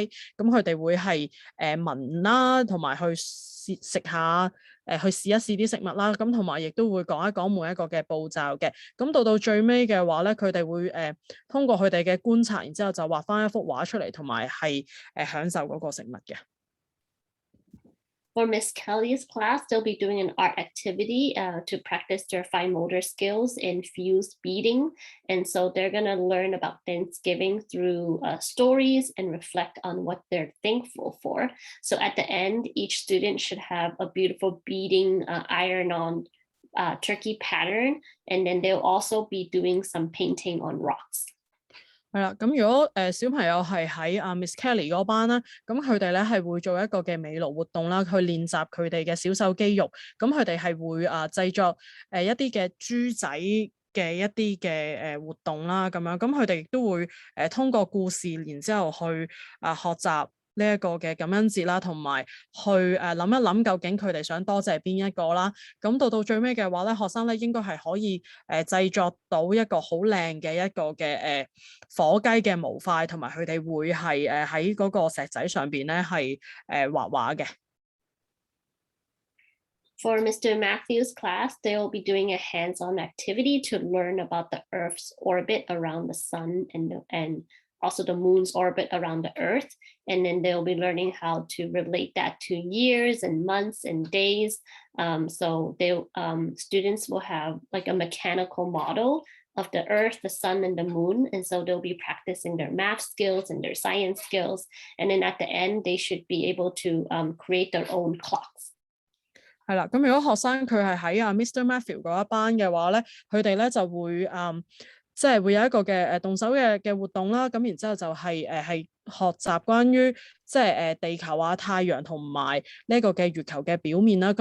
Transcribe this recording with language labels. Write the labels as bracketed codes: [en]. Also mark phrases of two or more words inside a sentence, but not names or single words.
[yue] 咁佢哋會係聞啦，同埋去食下去試一試啲食物啦。咁同埋亦都會講一講每一個嘅步驟嘅。咁到最尾嘅話咧，佢哋會通過佢哋嘅觀察，然之後就畫翻一幅畫出嚟，同埋係享受嗰個食物嘅。 [en] For Miss Kelly's class, they'll be doing an art activity to practice their fine motor skills in fused beading. And so they're going to learn about Thanksgiving through stories and reflect on what they're thankful for. So at the end, each student should have a beautiful beading iron-on turkey pattern. And then they'll also be doing some painting on rocks. [yue] 係啦，咁如果小朋友係喺Miss Kelly 嗰班啦，咁佢哋咧係會做一個嘅美勞活動啦，去練習佢哋嘅小手肌肉。咁佢哋係會製作一啲嘅豬仔嘅一啲嘅活動啦，咁樣。咁佢哋亦都會通過故事，然之後去學習呢一個嘅感恩節啦，同埋去諗一諗究竟佢哋想多謝邊一個啦。咁到最尾嘅話咧，學生咧應該係可以製作到一個好靚嘅一個嘅火雞嘅模塊，同埋佢哋會係喺嗰個石仔上邊咧係畫畫嘅。 [en] For Mr. Matthews' class, they will be doing a hands-on activity to learn about the Earth's orbit around the sun and also the moon's orbit around the Earth. And then they'll be learning how to relate that to years and months and days. So students will have like a mechanical model of the Earth, the sun, and the moon. And so they'll be practicing their math skills and their science skills. And then at the end, they should be able to create their own clocks. [yue] 係啦，咁如果學生佢係喺Mr. Matthew 嗰一班嘅話咧，佢哋咧就會即係會有一個嘅動手嘅活動啦。咁然之後就係學習關於即係地球啊、太陽同埋呢個嘅月球嘅表面啦。